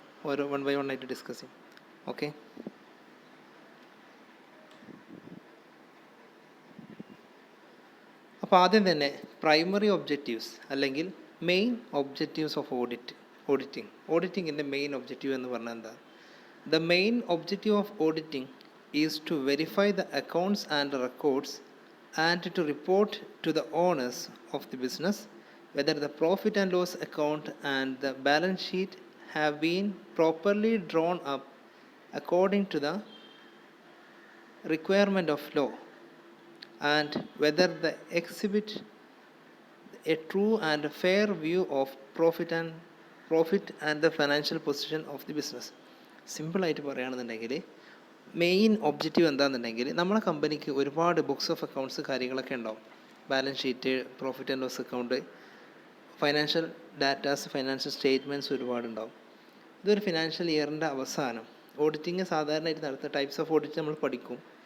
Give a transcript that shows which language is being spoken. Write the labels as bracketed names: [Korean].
[Malayalam] ഓരോ 1 by 1 ആയിട്ട് discuss ചെയ്യും. ഓക്കെ. അപ്പോൾ ആദ്യം തന്നെ പ്രൈമറി ഒബ്ജക്റ്റീവ്സ് അല്ലെങ്കിൽ main objectives of ഓഡിറ്റിങ്ങിൻ്റെ main objective എന്ന് പറഞ്ഞാൽ എന്താ? [English] The main objective of auditing is to verify the accounts and records and to report to the owners of the business whether the profit and loss account and the balance sheet have been properly drawn up according to the requirement of law and whether they exhibit a true and fair view of profit and the financial position of the business. [Malayalam] സിമ്പിളായിട്ട് പറയുകയാണെന്നുണ്ടെങ്കിൽ main objective എന്താണെന്നുണ്ടെങ്കിൽ നമ്മളെ കമ്പനിക്ക് ഒരുപാട് books of accounts കാര്യങ്ങളൊക്കെ ഉണ്ടാവും. Balance sheet, profit and loss account, financial datas, financial statements ഒരുപാടുണ്ടാവും. ഇതൊരു financial ഇയറിൻ്റെ അവസാനം auditing സാധാരണയായിട്ട് നടത്തുന്ന ടൈപ്സ് ഓഫ് ഓഡിറ്റ് നമ്മൾ പഠിക്കും.